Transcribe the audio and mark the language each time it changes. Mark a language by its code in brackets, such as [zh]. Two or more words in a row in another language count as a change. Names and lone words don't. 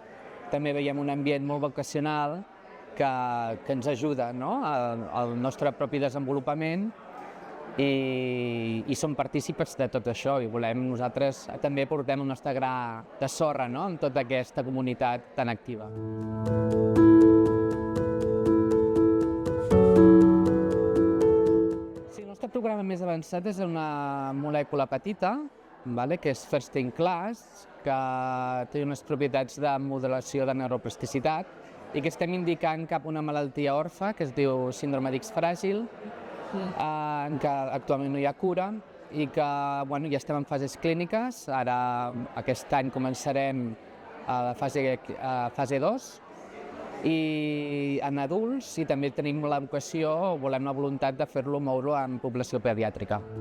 [ca] També veiem un ambient molt vocacional que ens ajuda al nostre propi desenvolupament i som partícips de tot això i nosaltres també portem el nostre gra de sorra en tota aquesta comunitat tan activa. El nostre programa més avançat és una molècula petita, que és [en] first in class, [ca] que té unes propietats de modulació de neuroplasticitat i que estem indicant cap a una malaltia orfa que es diu síndrome d'X fràgil, que actualment no hi ha cura i que ja estem en fases clíniques. Ara aquest any començarem a la fase 2 i en adults, i també tenim la vocació, volem la voluntat de fer-lo moure en població pediàtrica.